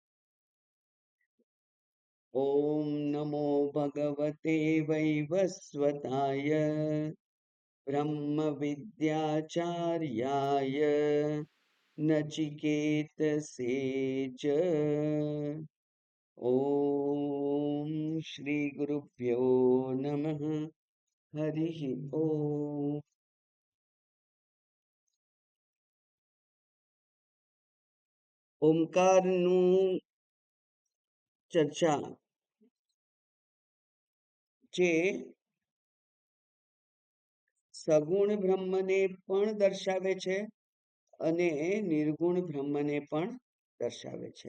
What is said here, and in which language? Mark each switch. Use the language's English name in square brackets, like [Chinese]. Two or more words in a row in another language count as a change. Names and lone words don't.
[Sanskrit] ॐ नमो भगवते वैवस्वताय ब्रह्मविद्याचार्याय नचिकेतसे च। ॐ श्रीगुरुभ्यो नमः। हरिः ॐ। [Gujarati] ઓમકારનું ચર્ચા જે સગુણ બ્રહ્મને પણ દર્શાવે છે અને નિર્ગુણ બ્રહ્મને પણ દર્શાવે છે.